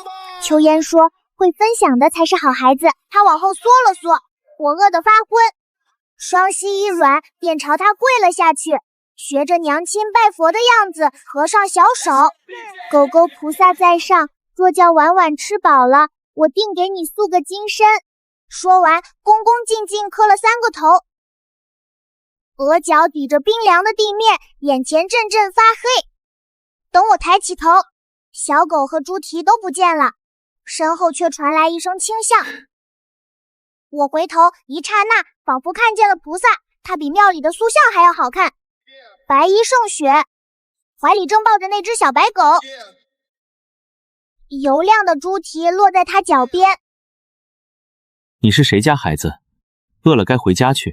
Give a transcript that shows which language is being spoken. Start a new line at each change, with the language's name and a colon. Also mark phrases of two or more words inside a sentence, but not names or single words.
Chinese: 秋煙說會分享的才是好孩子。他往後縮了縮，我餓得發昏，雙膝一軟，便朝他跪了下去，學着娘親拜佛的樣子合上小手。狗狗菩薩在上，若叫婉婉吃飽了，我定給你塑個金身。說完，恭恭敬敬磕了3 個頭，額角抵着冰涼的地面，眼前陣陣發黑。等我抬起頭，小狗和豬蹄都不見了，身後卻傳來一聲輕笑。我回頭，一剎那，仿佛看見了菩薩，他比廟裡的塑像還要好看，白衣勝雪，懷裡正抱着那隻小白狗，油亮的豬蹄落在他腳邊。你是誰家孩子？餓了該回家去。